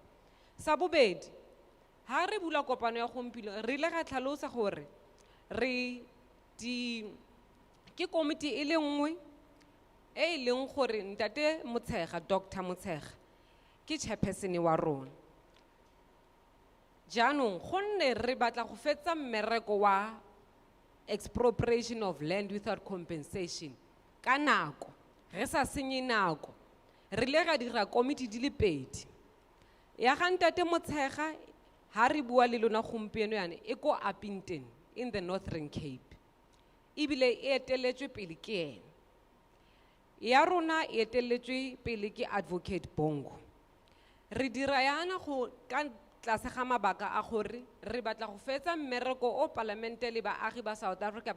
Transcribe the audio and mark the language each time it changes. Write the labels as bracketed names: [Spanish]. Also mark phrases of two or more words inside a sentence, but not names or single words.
[Tswana] Sa bobedi, ha re bula kopano ya gompieno re ile ga tlhalosa gore ke komiti e le nngwe e leng gore ntate Motshega, Dr. Motshega ke chairperson wa rona. Jaanong gonne re batla go fetsa mmereko wa [English] expropriation of land without compensation [Tswana] ka nako re sa senye nako re ile ga dira komiti di le pedi ya ga ntate Motshega ha re bua le lona gompieno yane e ko Upington [English] in the Northern Cape [Tswana] ebile e eteletswe pele ke ena ya rona e eteletswe pele ke Advocate Bongo re dira yana go ka tlase ga mabaka a gore re batla go fetsa mmereko o parlamente le baagi ba South Africa ba